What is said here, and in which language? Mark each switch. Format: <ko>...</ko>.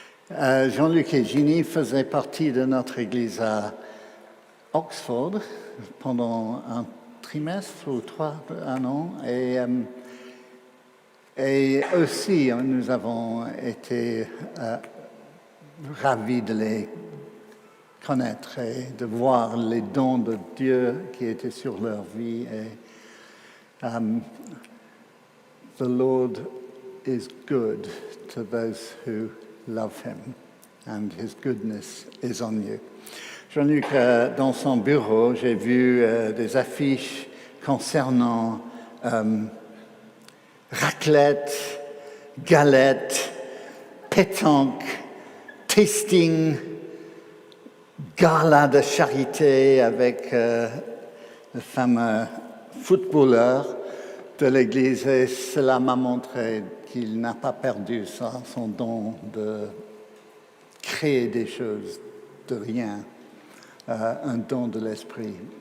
<fr>Jean-Luc et Ginny faisaient partie de notre église à Oxford pendant un trimestre ou 1 an. Et aussi, nous avons été ravis de les connaître et de voir les dons de Dieu qui étaient sur leur vie.</fr> <en>Et, the Lord is good to those who love him, and his goodness is on you.</en> <fr>Jean-Luc, dans son bureau, j'ai vu des affiches concernant raclette, galette, pétanque, tasting, gala de charité avec le fameux footballeur de l'Église, et cela m'a montré qu'il n'a pas perdu son don de créer des choses de rien, un don de l'esprit.</fr>